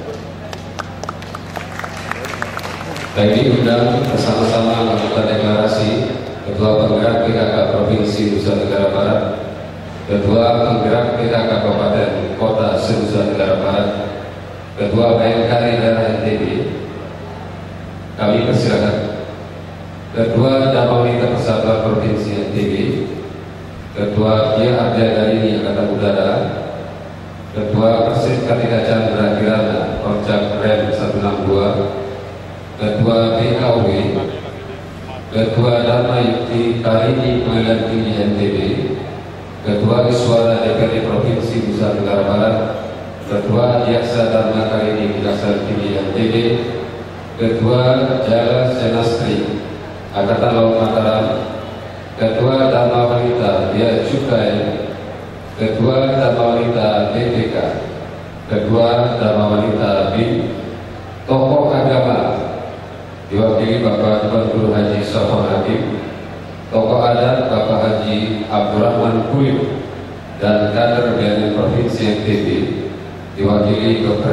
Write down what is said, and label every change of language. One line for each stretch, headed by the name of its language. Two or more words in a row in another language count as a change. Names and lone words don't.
Indonesian: Baik, diundang bersama-sama melakukan deklarasi Ketua Penggerak PKK Provinsi Nusa Tenggara Barat, Ketua Penggerak PKK Kabupaten Kota se-Nusa Tenggara Barat, Ketua BNKRI daerah NTB. Kami persilakan. Ketua Damawita Persatuan Provinsi NTB, Ketua Kia Arja Garini Angkatan Udara, Ketua Persib Kartika Chandra Kirana Orcak Rem 162, Ketua BKW, Ketua Dharma Yukti Karini Pengadilan Tinggi NTB, Ketua Iswara DPRD Provinsi Nusa Tenggara Barat, Ketua Jaksa Dharma Karini Kejaksaan Tinggi NTB, Ketua Jala Senastri Angkatan Laut Mataram, Ketua Dharma Wanita Bea Cukai, Ketua Dharma Wanita BPK, Ketua Dharma Wanita BIN, tokoh agama diwakili Bapak Gubernur Haji Sofwan Hakim, tokoh adat Bapak Haji Abdurrahman Kulim, dan kader BNN Provinsi NTB diwakili Dr.